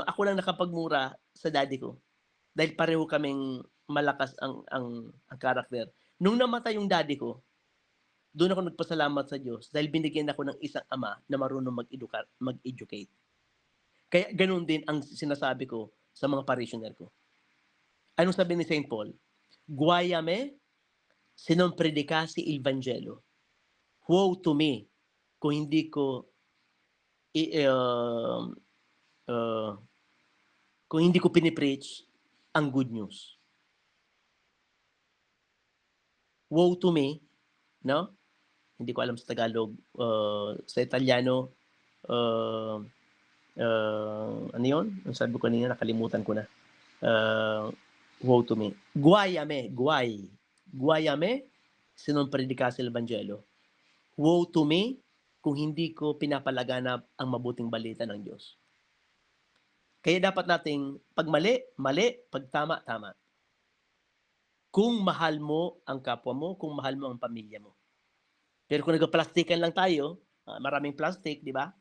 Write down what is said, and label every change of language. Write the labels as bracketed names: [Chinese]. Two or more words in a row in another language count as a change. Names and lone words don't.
[Filipino] Ako lang nakapagmura sa daddy ko. Dahil pareho kaming malakas ang karakter. Nung namatay yung daddy ko, doon ako nagpasalamat sa Diyos dahil binigyan ako ng isang ama na marunong mag-educate. Kaya ganun din ang sinasabi ko sa mga parishioner ko. Anong sabi ni St. Paul? [Italian] Guayame, se non predicasi il Vangelo. [English] Woe to me [Filipino] kung hindi ko pinipreach ang [English] good news. Woe to me, [Filipino] no? Hindi ko alam sa Tagalog, sa Italiano, ano yun? Ang sabi ko kanina, nakalimutan ko na. [English] Woe to me. [Italian] Guayame, se non predicasi il Vangelo. [English] Woe to me [Filipino] kung hindi ko pinapalaganap ang mabuting balita ng Diyos. Kaya dapat nating pag mali, mali, pag tama, tama. Kung mahal mo ang kapwa mo, kung mahal mo ang pamilya mo. Pero kung nagpa-plastikan lang tayo, maraming plastic, di ba?